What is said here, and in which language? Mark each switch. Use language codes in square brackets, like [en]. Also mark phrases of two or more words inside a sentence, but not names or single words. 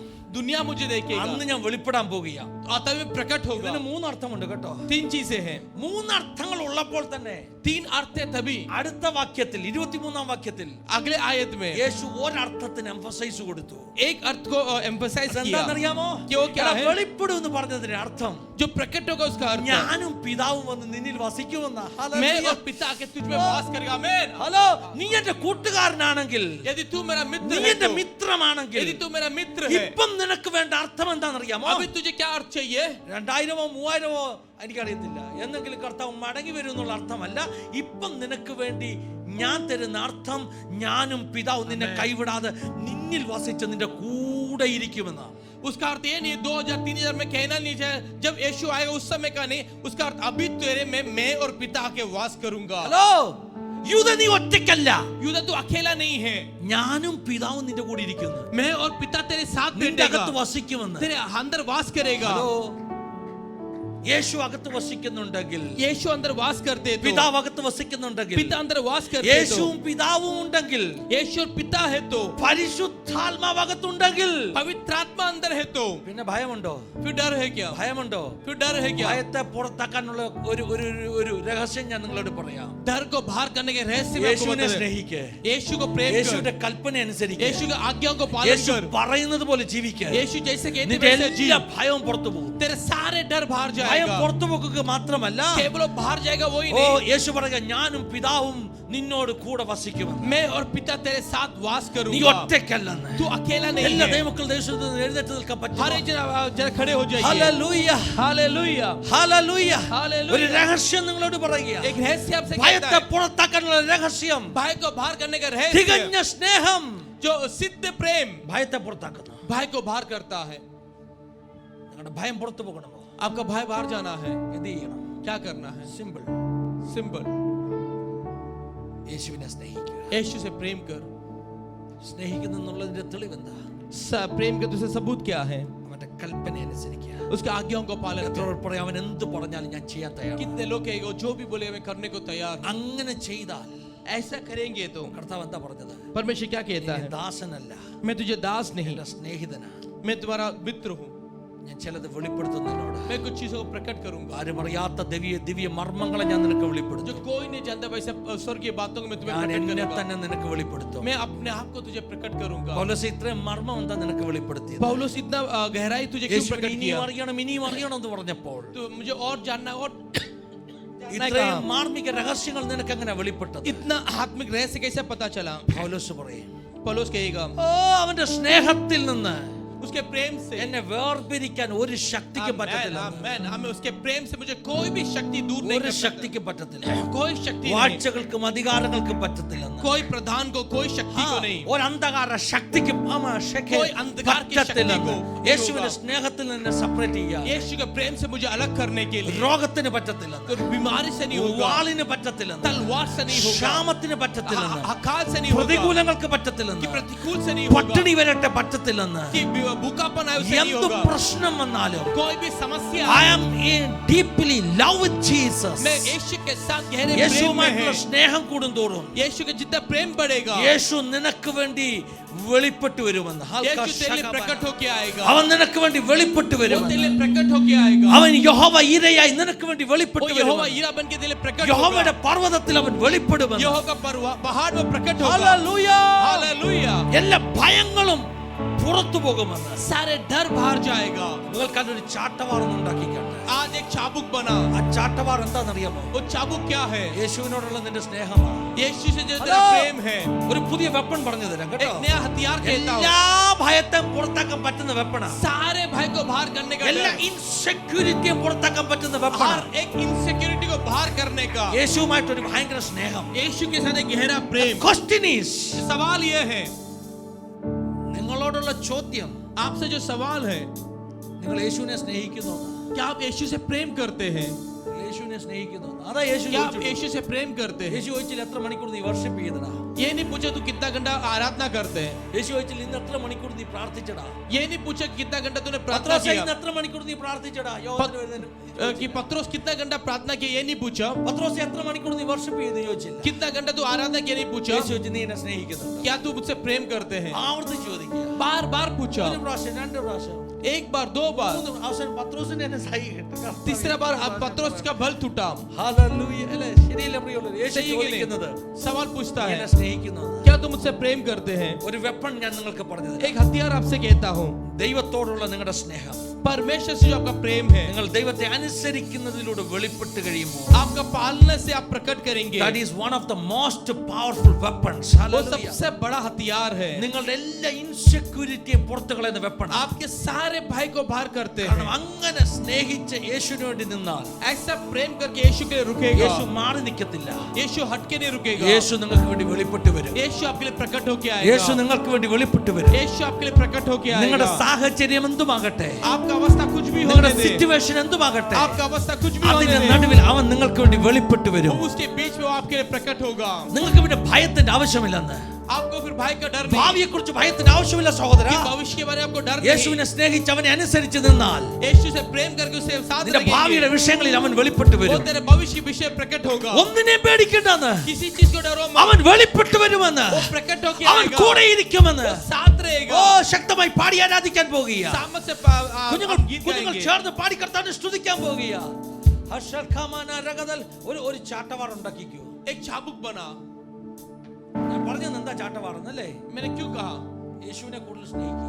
[hi] दुनिया मुझे देखेगा, [ml] അന്ന് ഞാൻ വെളിപ്പെടാൻ പോകുക. [hi] आता में प्रकट होगा। [ml] ഇതിന് മൂന്നർത്ഥമുണ്ട് കേട്ടോ. [hi] 3 चीजें हैं, [ml] മൂന്നർത്ഥങ്ങൾ ഉള്ളപ്പോൾ തന്നെ [hi] 3 अर्थ है, तभी [ml] അടുത്ത വാക്യത്തിൽ 23-ാം വാക്യത്തിൽ [hi] अगले आयत में [ml] യേശു ഒരർത്ഥത്തിന് എംഫസൈസ് കൊടുത്തു. [hi] एक अर्थ को एम्फसाइज किया। [ml] എന്താണെന്നറിയാമോ? [hi] क्यों क्या है? [ml] വെളിപ്പെടും എന്ന് പറഞ്ഞതിന്റെ അർത്ഥം [hi] जो प्रकट होगा उसका अर्थ है, [ml] ഞാനും പിതാവും വന്ന് നിന്നിൽ വസിക്കുമെന്ന. [hi] मैं और पिता के तुझ में वास करेगा। आमेन। [ml] ഹലോ, നീ എന്റെ കൂട്ടുകാരനാണെങ്കിൽ, [hi] यदि तू मेरा [ml] നീ [hi] मित्र है, [ml] എന്റെ [hi] तो [ml] മിത്രമാണെങ്കിൽ, [hi] यदि तू मेरा मित्र है, [ml] ഇപ്പം നിനക്ക് വേണ്ട അർത്ഥം എന്താണെന്നറിയാമോ? [hi] अभी तुझे क्या अर्थ चाहिए? [ml] 2000-ഓ 3000-ഓ എനിക്കറിയത്തില്ല, എന്നെങ്കിലും കർത്താവ് മടങ്ങി വരും എന്നുള്ള അർത്ഥമല്ല. ഇപ്പം നിനക്ക് വേണ്ടി ഞാൻ തരുന്ന അർത്ഥം, ഞാനും പിതാവും നിന്നെ കൈവിടാതെ നിന്നിൽ വസിച്ച് നിന്റെ കൂടെ ഇരിക്കുമെന്ന്. [hi] उसका अर्थ ये नहीं 2000-3000 में कहना नहीं चाहिए जब यीशु आएगा उस समय का नहीं, उसका अर्थ अभी तेरे में मैं और पिता आके वास करूंगा. [ml] ഹലോ, യൂദ നീ ഒറ്റയ്ക്കല്ല, [hi] यूदा तू अकेला नहीं है, [ml] ഞാനും പിതാവും നിന്റെ കൂടെ ഇരിക്കുന്നു. [hi] मैं और पिता तेरे साथ [ml] നിന്റെ [hi] बैठेगा, [ml] അകത്ത് വസിക്കുമെന്ന്. [hi] तेरे अंदर वास करेगा. [ml] ഹലോ, യേശു അകത്ത് വസിക്കുന്നുണ്ടെങ്കിൽ, [hi] यीशु अंदर वास करते तो, [ml] പിതാവ് അകത്ത് വസിക്കുന്നുണ്ടെങ്കിൽ, [hi] पिता अंदर वास करते तो, [ml] യേശുവും പിതാവും ഉണ്ടെങ്കിൽ, [hi] यीशु और पिता है तो, [ml] പരിശുദ്ധാത്മാവ് അകത്തുണ്ടെങ്കിൽ, [hi] पवित्र आत्मा अंदर है तो [ml] പിന്നെ ഭയമുണ്ടോ? [hi] फिर डर है क्या? [ml] ഭയമുണ്ടോ? [hi] फिर डर है क्या? [ml] ഭയത്തെ പുറത്താക്കാനുള്ള ഒരു രഹസ്യം ഞാൻ നിങ്ങളോട് പറയാം. [hi] डर को बाहर करने के रहस्य में आपको [ml] യേശുവിനെ [hi] बता दें. [ml] സ്നേഹിക്കുക, [hi] यीशु को प्रेम [ml] യേശുവിന്റെ [hi] कर, [ml] കൽപ്പന അനുസരിക്കുക, [hi] यीशु की आज्ञाओं को पालन [ml] യേശു [hi] कर, [ml] പറയുന്നത് പോലെ ജീവിക്കുക. [hi] यीशु जैसे कहते [ml] നിന്റെ [hi] वैसे जी, [ml] എല്ലാ ഭയവും പുറത്തു പോകും. [hi] तेरे सारे डर बाहर [ml] ഭയം [hi] जाएगा. [ml] പുറത്തു പോകുക മാത്രമല്ല, [hi] केवल वो बाहर जाएगा वही ഓ नहीं, [ml] യേശു പറയുക, ഞാനും പിതാവും നിന്നോട് കൂടെ വസിക്കുമെന്ന്. [hi] मैं और पिता तेरे साथ वास [ml] നീ [hi] करूंगा. [ml] ഒറ്റയ്ക്കല്ലെന്ന്. [hi] तू अकेला नहीं [ml] എല്ലാ [hi] है. [ml] ദൈവമക്കൾ ദേശത്ത് എഴുന്നേറ്റ് നിൽക്കാൻ പറ്റും. [hi] हर एक जरा खड़े हो जाइए. [ml] ഹല്ലേലൂയ, [hi] हालेलुया, [ml] ഹല്ലേലൂയ. [hi] हालेलुया. [ml] ഒരു രഹസ്യം നിങ്ങളോട് പറയുക. [hi] एक रहस्य आपसे कहता [ml] ഭയത്തെ [hi] है, [ml] പുറത്താക്കാനുള്ള രഹസ്യം [hi] भाई को बाहर करने का रहस्य [ml] തികഞ്ഞ സ്നേഹം [hi] जो सिद्ध प्रेम [ml] ഭയത്തെ പുറത്താക്കുന്നു. [hi] भाई को बाहर करता है. [ml] നിങ്ങളുടെ ഭയം പുറത്തു പോകണമോ? [hi] आपका भाई बाहर जाना है, [ml] എന്ത് ചെയ്യണം? [hi] क्या करना है? [ml] സിമ്പിൾ. [hi] सिंपल, [ml] യേശുവിനെ സ്നേഹിക്കുക. [hi] यीशु से प्रेम कर. [ml] സ്നേഹിക്കുന്നുള്ളതിന്റെ തെളിവെന്താ? [hi] प्रेम का दूसरा सबूत क्या है? [ml] അവന്റെ കൽപ്പന അനുസരിക്കുക. [hi] उसके आज्ञाओं को पालन कर. [ml] എത്രയോട് പറയാം, അവൻ എന്ത് പറഞ്ഞാലും ഞാൻ ചെയ്യാൻ തയ്യാറാണ്. [hi] कितने लोग कहेंगे जो भी बोले मैं करने को तैयार हूं. [ml] അങ്ങനെ ചെയ്താൽ [hi] ऐसा करेंगे तो [ml] കർത്താവ് എന്താ പറഞ്ഞത്? [hi] परमेश्वर क्या कहता [ml] നീ [hi] है? [ml] ദാസനല്ല, [hi] मैं तुझे दास नहीं, [ml] എന്റെ സ്നേഹിതനാ. [hi] मैं तुम्हारा मित्र हूं. [ml] ഞാൻ ചിലത് വെളിപ്പെടുത്തുന്നതിനോട് [hi] मैं कुछ चीजों को प्रकट करूंगा [ml] ആരും അറിയാത്ത ദിവ്യ മർമ്മങ്ങളെ ഞാൻ നിനക്ക് [hi] जो [ml] വെളിപ്പെടുത്തും. [hi] कोई नहीं जानता वैसे स्वर्गीय बातों को मैं तुम्हें [ml] ഞാൻ [hi] प्रकट [ml] എന്നെ [hi] करूंगा. [ml] തന്നെ നിനക്ക് വെളിപ്പെടുത്തും. [hi] मैं अपने आप को तुझे प्रकट करूंगा. [ml] പൗലോസ് ഇത്രയും മർമ്മം എന്താ നിനക്ക് വെളിപ്പെടുത്തിയത്? [hi] पौलुस इतना गहराई तुझे क्यों [ml] യേശുവിനെ [hi] प्रकट [ml] ഇനിയും [hi] किया? [ml] അറിയണം എന്ന് പറഞ്ഞപ്പോൾ [hi] तो मुझे और जानना और [ml] ഇത്രയും മാർമിക രഹസ്യങ്ങൾ നിനക്ക് എങ്ങനെ വെളിപ്പെട്ടത്? [hi] इतना आत्मिक रहस्य कैसे पता चला? [ml] പൗലോസ് പറയും, [hi] पौलुस कहेगा [ml] ഓ അവന്റെ സ്നേഹത്തിൽ നിന്ന് [hi] उसके प्रेम से [ml] എന്നെ വേർപിരിക്കാൻ ഒരു ശക്തിക്ക് പറ്റത്തില്ല. [hi] आमेन, आमेन. उसके प्रेम से मुझे कोई भी शक्ति दूर नहीं [ml] ഒരു [hi] कर सकती. [ml] ശക്തിക്ക് പറ്റത്തില്ല. [hi] कोई शक्ति नहीं, [ml] വാഴ്ചകൾക്കും അധികാരങ്ങൾക്കും പറ്റത്തില്ലെന്ന്. [hi] कोई प्रधान को कोई शक्ति को नहीं, [ml] ഒരു അന്ധകാര ശക്തിക്ക് [hi] कोई अंधकार की शक्ति को [ml] യേശുവിന്റെ സ്നേഹത്തിൽ നിന്ന് സെപ്പറേറ്റ് ചെയ്യാൻ. [hi] यीशु के प्रेम से मुझे अलग करने के लिए. [ml] രോഗത്തിന് പറ്റത്തില്ലെന്ന്, [hi] तो बीमारी से नहीं होगा, [ml] വാളിന് പറ്റത്തില്ലെന്ന്, [hi] तलवार से नहीं होगा, [ml] ക്ഷാമത്തിന് പറ്റത്തില്ലെന്ന്, [hi] अकाल से नहीं होगा, [ml] പ്രതികൂലങ്ങൾക്ക് [hi] कि [ml] പറ്റത്തില്ലെന്ന്, [hi] प्रतिकूल से नहीं होगा, [ml] പട്ടിണി വരട്ടെ പറ്റത്തില്ലെന്ന്, [hi] कि भूखापन आए उसे नहीं [ml] എന്ത് [hi] होगा, [ml] പ്രശ്നം വന്നാലും [hi] कोई भी समस्या [en] I am in deeply love with Jesus. [hi] मैं यीशु के साथ गहरे प्रेम में [ml] യേശുവുമായിട്ടുള്ള [hi] है. [ml] സ്നേഹം കൂടുന്തോറും [hi] यीशु के जितना प्रेम बढ़ेगा, [ml] യേശു നിനക്ക് വേണ്ടി വെളിപ്പെട്ടു വരുമെന്ന്. [hi] यीशु तेरे लिए प्रकट होके आएगा, [ml] അവൻ നിനക്ക് വേണ്ടി വെളിപ്പെട്ടു [hi] वो [ml] വരുമെന്ന്. [hi] तेरे लिए प्रकट होके आएगा. [ml] അവൻ യഹോവ ഈരയായി നിനക്ക് വേണ്ടി [hi] वो [ml] വെളിപ്പെട്ടു [hi] यहोवा [ml] വരുമെന്ന്. [hi] ईरा बन के तेरे लिए प्रकट होगा. [ml] യഹോവയുടെ പർവ്വതത്തിൽ അവൻ വെളിപ്പെടുമെന്ന്. [hi] यहोवा का पहाड़ में प्रकट होगा. [ml] ഹല്ലേലൂയ. [hi] हालेलुया. [ml] എല്ലാ ഭയങ്ങളും പുറത്തു പോകുമെന്ന്. [hi] सारे डर बाहर जाएगा. [ml] നിങ്ങൾക്ക് അതിനൊരു ചാട്ടവാറൊന്നും ഉണ്ടാക്കിക്കട്ടെ. [hi] आज एक चाबुक बना. [ml] ആ ചാട്ടവാർ എന്താണെന്നറിയാമോ? [hi] वो चाबुक क्या है? [ml] യേശുവിനോടുള്ള നിന്റെ സ്നേഹമാണ്. [hi] यीशु से जो तेरा [ml] ഹലോ. [hi] प्रेम है. [ml] ഒരു പുതിയ വെപ്പൺ പറഞ്ഞു തരാം കേട്ടോ. [hi] एक नया हथियार कहता हूं. [ml] എല്ലാ ഭയത്തെയും പുറത്താക്കാൻ പറ്റുന്ന വെപ്പണാ. [hi] सारे भय को बाहर करने का [ml] എല്ലാ [hi] डर. [ml] ഇൻസെക്യൂരിറ്റിയും പുറത്താക്കാൻ പറ്റുന്ന വെപ്പണാ. [hi] हर एक इनसिक्योरिटी को बाहर करने का. [ml] യേശുവുമായിട്ട് ഒരു ഭയങ്കര സ്നേഹം. [hi] यीशु के साथ एक गहरा प्रेम. [en] Question is, [hi] सवाल ये है, [ml] നിങ്ങളോടുള്ള ചോദ്യം, [hi] आपसे जो सवाल है, [ml] നിങ്ങൾ യേശുവിനെ സ്നേഹിക്കുന്നു? क्या आप यीशु से प्रेम करते हैं? യേശുവിനെ സ്നേഹിക്കുന്നു? അതാ യേശു [hi] क्या आप [ml] ചോദിച്ചത്. [hi] यीशु से प्रेम करते हैं? [ml] യേശു ചോദിച്ചില്ല എത്ര മണിക്കൂർ നീ വർഷിപ്പ് ചെയ്തടാ. [hi] ये नहीं पूछा तू कितना घंटा आराधना करते हैं. [ml] യേശു ചോദിച്ചില്ല ഇന്ന് എത്ര മണിക്കൂർ നീ പ്രാർത്ഥിച്ചടാ. [hi] ये नहीं पूछा कितना घंटा तूने प्रार्थना [ml] പത്രോസേ [hi] किया. [ml] ഇന്ന് എത്ര മണിക്കൂർ നീ പ്രാർത്ഥിച്ചടാ. [hi] कि पत्रोस कितना घंटा प्रार्थना किया ये नहीं पूछा. [ml] പത്രോസേ എത്ര മണിക്കൂർ നീ വർഷിപ്പ് ചെയ്തു ചോദിച്ചില്ല. [hi] कितना घंटा तू आराधना किया नहीं पूछा. [ml] യേശു ചോദിച്ചു നീ എന്നെ സ്നേഹിക്കുന്നു? [hi] क्या तू मुझसे प्रेम करते हैं? [ml] ആവർത്തിച്ച് ചോദിക്കുക. [hi] बार बार पूछा. [ml] ഒരു പ്രാവശ്യം, രണ്ട് പ്രാവശ്യം, [hi] एक बार, दो बार, [ml] മൂന്ന് അവസാനം പത്രോസിനെ എന്നെ സഹിക്കട്ടെ. [hi] तीसरा बार अब पत्रोस का बल टूटा. [ml] ഹല്ലേലൂയ. അല്ലേ? ശരിയല്ലേ പ്രിയമുള്ളവരെ? യേശു [hi] सही है कि [ml] ചോദിക്കുന്നത് [hi] नहीं? सवाल पूछता [ml] നീ [hi] है, [ml] എന്നെ സ്നേഹിക്കുന്നു? [hi] क्या तुम मुझसे प्रेम करते हैं? [ml] ഒരു വെപ്പൺ ഞാൻ നിങ്ങൾക്ക് പറഞ്ഞു തരാം. [hi] एक हथियार आपसे कहता हूँ, [ml] ദൈവത്തോടുള്ള നിങ്ങളുടെ സ്നേഹം [hi] परमेश्वर से जो आपका प्रेम है, [ml] നിങ്ങൾ ദൈവത്തെ അനുസരിക്കുന്നതിലൂടെ വെളിപ്പെട്ട് കഴിയുമ്പോൾ, [hi] आपका पालने से आप प्रकट करेंगे, [en] that is one of the most powerful weapons. [hi] वो [en] Hallelujah. [hi] सबसे बड़ा हथियार है. [ml] നിങ്ങളുടെ എല്ലാ ഇൻസെക്യൂരിറ്റിയും പുറത്തു കളയുന്ന വെപ്പൺ. [hi] आपके सारे भाई को बाहर करते हैं. [ml] കാരണം അങ്ങനെ സ്നേഹിച്ച് യേശുവിന് വേണ്ടി നിന്നാൽ, [hi] ऐसा प्रेम करके यीशु के लिए रुकेगा, [ml] യേശു മാറി നിൽക്കത്തില്ല. [hi] यीशु हट के नहीं रुकेगा. [ml] യേശു നിങ്ങൾക്ക് വേണ്ടി വെളിപ്പെട്ട് വരും. [hi] यीशु आपके लिए प्रकट होके [ml] യേശു [hi] आएगा. [ml] നിങ്ങൾക്ക് വേണ്ടി വെളിപ്പെട്ട് വരും. [hi] यीशु आपके लिए प्रकट होके [ml] നിങ്ങളുടെ [hi] आएगा. [ml] സാഹചര്യം എന്തുമാകട്ടെ, [hi] आपका अवस्था कुछ भी होने [ml] നിങ്ങളുടെ [hi] दे, [ml] സിറ്റുവേഷൻ എന്തുമാകട്ടെ, [hi] आपका अवस्था कुछ भी होने [ml] അതിന്റെ [hi] दे, [ml] നടുവിൽ അവൻ നിങ്ങൾക്ക് വേണ്ടി വെളിപ്പെട്ട് വരും. [hi] वो उसके बीच में वो आपके लिए प्रकट होगा. [ml] നിങ്ങൾക്ക് പിന്നെ ഭയത്തിന്റെ ആവശ്യമില്ലെന്ന്. [hi] आपको फिर भाई का डर नहीं, [ml] ഭാവിയെ കുറിച്ച് ഭയത്തിന്റെ ആവശ്യമില്ല സഹോദര. [hi] कि भविष्य के बारे में आपको डर नहीं. [ml] യേശുവിനെ സ്നേഹിച്ച് അവനെ അനുസരിച്ച് നിന്നാൽ, [hi] यीशु से प्रेम करके उसे साथ [ml] നിന്റെ [hi] रखेंगे, [ml] ഭാവിയുടെ വിഷയങ്ങളിൽ അവൻ വെളിപ്പെട്ട് [hi] वो [ml] വരും. [hi] तेरे भविष्य के विषय प्रकट होगा. [ml] ഒന്നിനെയും പേടിക്കണ്ടെന്ന്, [hi] किसी चीज को डरो मत, [ml] അവൻ വെളിപ്പെട്ട് വരുമെന്ന്, [hi] वो प्रकट होके [ml] അവൻ [hi] आएगा, [ml] കൂടെ ഇരിക്കുമെന്ന്. [hi] वो साथ रहेगा. [ml] ഓ ശക്തമായി പാടി ആരാധിക്കാൻ പോകുക. [hi] सामर्थ से [ml] കുഞ്ഞുങ്ങൾ [hi] गीत [ml] കുഞ്ഞുങ്ങൾ [hi] गाएंगे. [ml] ചേർന്ന് പാടി കർത്താവിനെ സ്തുതിക്കാൻ പോകുക. ഹർഷൽ ഖമാന രഗദൽ. ഒരു ചാട്ടവാർ ഉണ്ടാക്കിക്കോ. [hi] एक चाबुक बना. [ml] ഞാൻ പറഞ്ഞത് എന്താ ചാട്ടവാറെന്നല്ലേ? [hi] मैंने क्यों कहा? [ml] യേശുവിനെ കൂടുതൽ സ്നേഹിക്കുക,